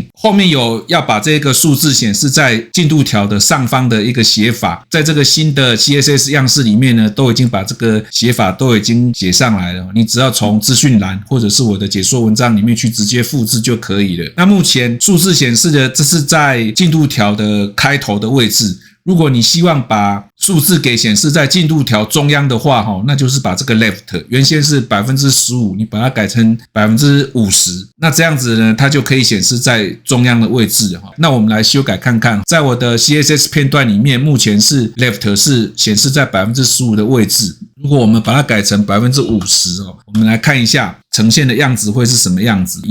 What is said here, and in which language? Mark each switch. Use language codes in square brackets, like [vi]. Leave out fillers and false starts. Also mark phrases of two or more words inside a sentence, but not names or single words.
[zh] 後面有要把這個數字顯示在進度條的上方的一個寫法，在這個新的 CSS 樣式裡面呢，都已經把這個寫法都已經寫上來了。你只要從資訊欄或者是我的解說文章裡面去直接複製就可以了。那目前數字顯示的這是在進度條的開頭的位置。如果你希望把數字給顯示在進度條中央的話，那就是把這個 left 原先是 15%， 你把它改成 50%， 那這樣子呢，它就可以顯示在中央的位置。那我們來修改看看，在我的 CSS 片段裡面，目前是 left 是顯示在 15% 的位置。如果我們把它改成 50%， 我們来看一下呈現的樣子会是什麼樣子。